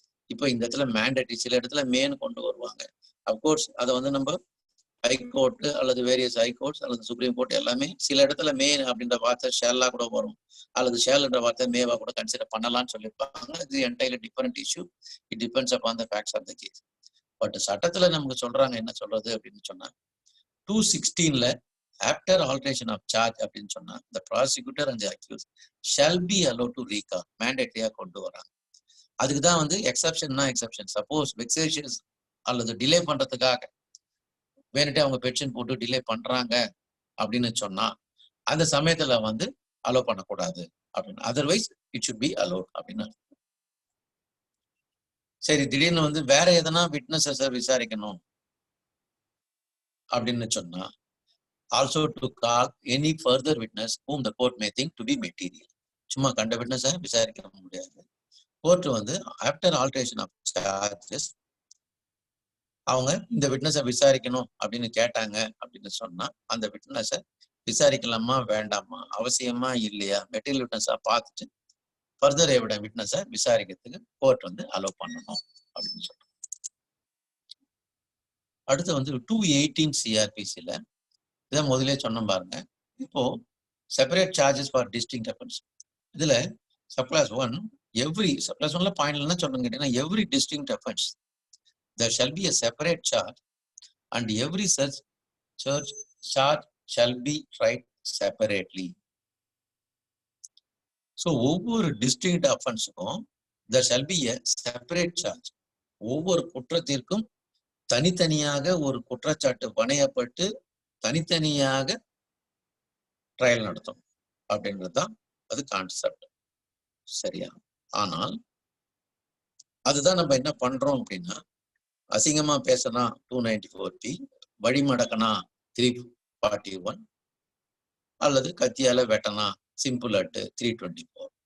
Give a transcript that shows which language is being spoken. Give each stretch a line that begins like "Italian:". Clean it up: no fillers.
Tamil: இப்போ இந்த இடத்துல மேண்டேட்டரி, சில இடத்துல மேன் கொண்டு வருவாங்க. அப்கோர்ஸ் அதை வந்து நம்ம ஹைகோர்ட் அல்லது வேரியஸ் ஹைகோர்ட்ஸ் அல்லது சுப்ரீம் கோர்ட் எல்லாமே சில இடத்துல மேன் அப்படின்ற வார்த்தை ஷேல்லா கூட வரும், அல்லது ஷேல்ன்ற வார்த்தை மேவா கூட கன்சிடர் பண்ணலாம்னு சொல்லியிருப்பாங்க.
English: இது entirely different issue. It depends upon the facts of the case.
Tamil: But சட்டத்துல நமக்கு சொல்றாங்க என்ன சொல்றது அப்படின்னு சொன்னா 216ல
English: after alteration of charge
Tamil: அப்படின்னு சொன்னா
English: the prosecutor and the accused shall be allowed to recall,
Tamil: mandatory கொண்டு வராங்க. அதுக்குதான் வந்து எக்ஸப்ஷன்னா எக்ஸப்ஷன். சப்போஸ் வெக்ஸேஷியஸ் அல்லது டிலே பண்றதுக்காக வேணுட்டே அவங்க பெட்டிஷன் போட்டு டிலே பண்றாங்க அப்படின்னு சொன்னா அந்த சமயத்துல வந்து அலோவ் பண்ணக்கூடாது அப்படின்னு.
English: otherwise it should be allow
Tamil: அப்படின்னு. சரி, திடீர்னு வந்து வேற எதனா விட்னஸஸை விசாரிக்கணும் அப்படின்னு சொன்னா,
English: Also to call any further witness whom the court may think to be material.
Tamil: சும்மா கண்ட விட்னஸை விசாரிக்க முடியாது. கோர்ட் வந்து ஆஃப்டர் ஆல்ட்ரேஷன் ஆஃப் சார்ஜஸ் அவங்க இந்த விட்னஸை விசாரிக்கணும் அப்படின்னு கேட்டாங்க அப்படின்னு சொன்னா, அந்த விட்னஸை விசாரிக்கலாமா வேண்டாமா, அவசியமா இல்லையா, மெட்டீரியல் விட்னஸா பார்த்துட்டு ஃபர்தர் எவிடன்ஸ் விட்னஸை விசாரிக்கிறதுக்கு கோர்ட் வந்து அலோவ் பண்ணணும் அப்படின்னு சொல்றோம். அடுத்து வந்து 218 சிஆர்பிசில இதை முதலே சொன்ன பாருங்க. இப்போ separate charges for distinct offence. இதுல சப்கிளாஸ் 1 சப்கிளாஸ் 1ல பாயிண்ட்ல சொல்லுங்க கேட்டீங்கன்னா,
English: Every distinct offence there shall be a separate charge and every such charge shall be tried separately. So
Tamil: ஒவ்வொரு
English: Distinct அஃபென்ஸுக்கும் there shall be a separate charge.
Tamil: ஒவ்வொரு குற்றத்திற்கும் தனித்தனியாக ஒரு குற்றச்சாட்டு பணையப்பட்டு தனித்தனியாக ட்ரையல் நடத்தும் அப்படின்றது தான் அது கான்செப்ட். சரியா? ஆனால் அதுதான் நம்ம என்ன பண்றோம் அப்படின்னா, அசிங்கமா பேசினா 294P, வழிமடக்கனா 341, அல்லது கத்தியால வெட்டனா சிம்பிள் அட் 324.